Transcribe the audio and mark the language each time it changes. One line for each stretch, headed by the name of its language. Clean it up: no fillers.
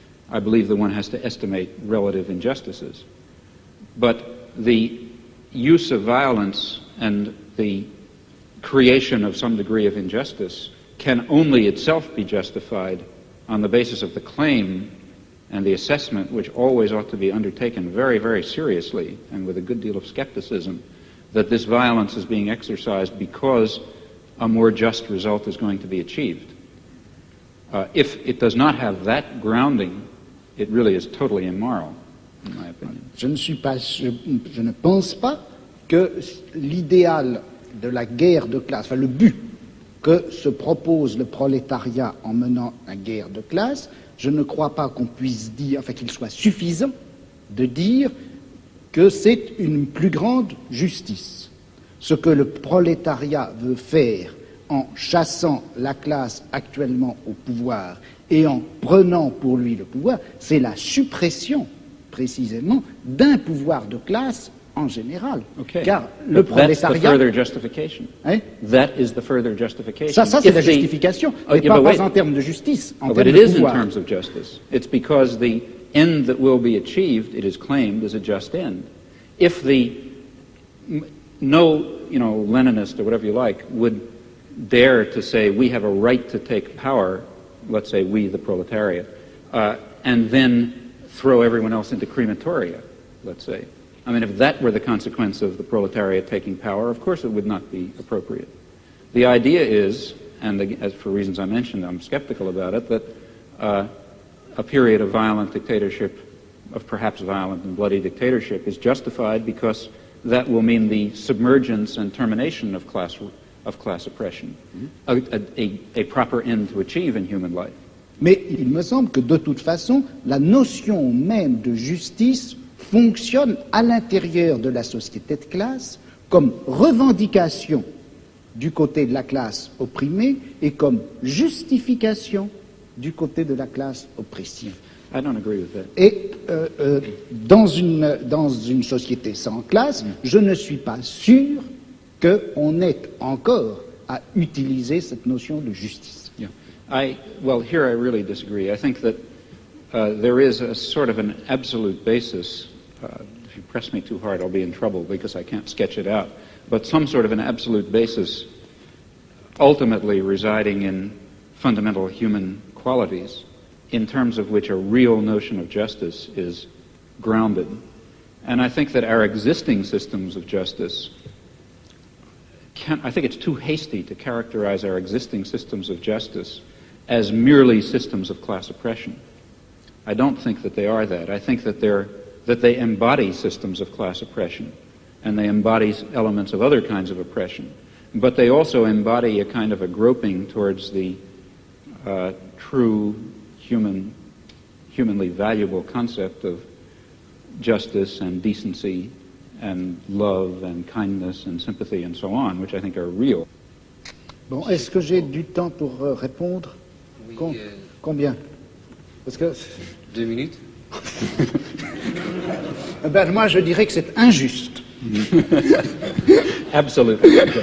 English: I believe that one has to estimate relative injustices. But the use of violence and the creation of some degree of injustice can only itself be justified on the basis of the claim and the assessment, which always ought to be undertaken very, very seriously and with a good deal of skepticism, that this violence is being exercised because a more just result is going to be achieved. If it does not have that grounding, it really is totally immoral, in my opinion.
French: Je ne pense pas que l'idéal de la guerre de classe, enfin le but que se propose le prolétariat en menant la guerre de classe, je ne crois pas qu'on puisse dire, enfin qu'il soit suffisant de dire que c'est une plus grande justice. Ce que le prolétariat veut faire en chassant la classe actuellement au pouvoir et en prenant pour lui le pouvoir, c'est la suppression, précisément, d'un pouvoir de classe en général.
English: Okay.
French: Car le prolétariat...
English: That's the further justification.
French: Hein?
English: That is the further justification.
French: Ça c'est la justification, mais pas en termes de justice, en termes de pouvoir.
English: But it is in terms of justice. It's because the end that will be achieved, it is claimed, is a just end. If no Leninist or whatever you like would dare to say we have a right to take power, let's say we, the proletariat, and then throw everyone else into crematoria, let's say. I mean, if that were the consequence of the proletariat taking power, of course it would not be appropriate. The idea is, and as for reasons I mentioned, I'm skeptical about it, that a period of violent dictatorship, of perhaps violent and bloody dictatorship, is justified because that will mean the submergence and termination of class oppression, a proper end to achieve in human life.
French: Mais il me semble que de toute façon, la notion même de justice fonctionne à l'intérieur de la société de classe comme revendication du côté de la classe opprimée et comme justification du côté de la classe oppressive.
English: I don't agree with that.
French: Et dans une société sans classe, je ne suis pas sûr qu'on ait encore à utiliser cette notion de justice.
English: Yeah. Well, here I really disagree. I think that there is a sort of an absolute basis. If you press me too hard, I'll be in trouble because I can't sketch it out. But some sort of an absolute basis ultimately residing in fundamental human qualities in terms of which a real notion of justice is grounded. And I think that our existing systems of justice I think it's too hasty to characterize our existing systems of justice as merely systems of class oppression. I don't think that they are that. I think that they embody systems of class oppression, and they embody elements of other kinds of oppression. But they also embody a kind of a groping towards the true humanly valuable concept of justice and decency and love and kindness and sympathy and so on, which I think are real.
French: Bon, est-ce que j'ai du temps pour répondre? Oui, Combien? Parce que 2 minutes. Ben, moi, je dirais que c'est injuste.
English: Absolutely.